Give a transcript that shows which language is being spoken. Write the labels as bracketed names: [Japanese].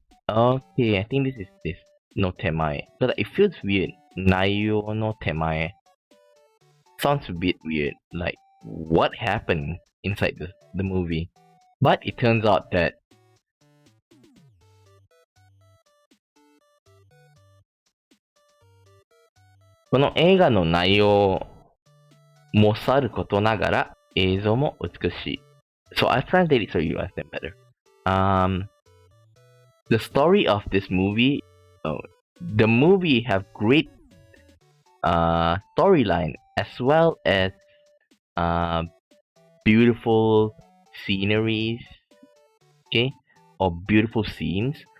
[English] Okay, I think this is this の手前。 But it feels weird. [Japanese] 内容の手前。 [English] Sounds a bit weird. Like, what happened inside the movie? But it turns out that [Japanese] この映画の内容もさることながら映像も美しい。 [English] So I translated it so you understand better. The story of this movie, the movie have great storyline as well as beautiful sceneries, okay, or beautiful scenes.